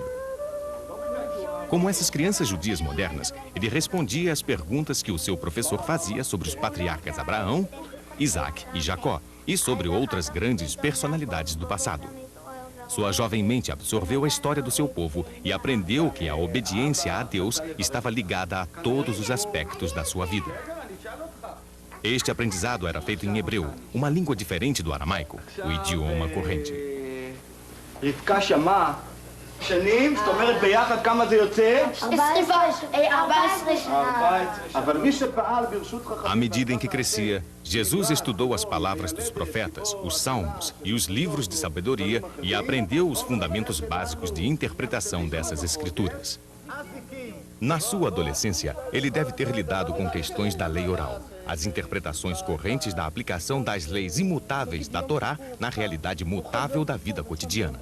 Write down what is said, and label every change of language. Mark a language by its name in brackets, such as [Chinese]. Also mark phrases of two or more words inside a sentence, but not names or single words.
[Portuguese] Como essas crianças judias modernas, ele respondia às perguntas que o seu professor fazia sobre os patriarcas Abraão, Isaac e Jacó, e sobre outras grandes personalidades do passado. Sua jovem mente absorveu a história do seu povo e aprendeu que a obediência a Deus estava ligada a todos os aspectos da sua vida. Este aprendizado era feito em hebreu, uma língua diferente do aramaico, o idioma corrente. [Hebrew] רבקה שמעה שנים, זאת אומרת ביחד כמה זה יוצא? 14 שנה. אבל מי שפעל ברשות חכמים... [Portuguese] À medida em que crescia, Jesus estudou as palavras dos profetas, os salmos e os livros de sabedoria e aprendeu os fundamentos básicos de interpretação dessas escrituras. Na sua adolescência, ele deve ter lidado com questões da lei oral, as interpretações correntes da aplicação das leis imutáveis da Torá na realidade mutável da vida cotidiana.